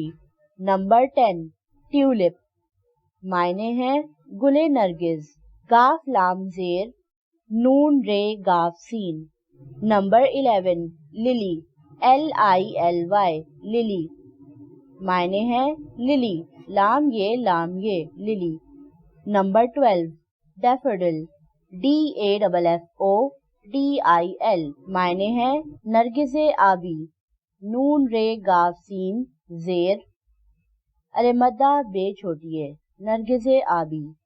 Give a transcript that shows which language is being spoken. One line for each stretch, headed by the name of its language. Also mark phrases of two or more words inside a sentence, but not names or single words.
Urdu: نمبر 10 ٹیولپ، معنی ہے گل نرگس، لام زیر، ن نمبر 11 للی، LILY، للی، معنی ہے للی، لام للی۔ نمبر 12 ڈیفوڈل، DAFFODIL، معنی ہے نرگس آبی، ن زیر، ب چھوٹیے، نرگس آبی۔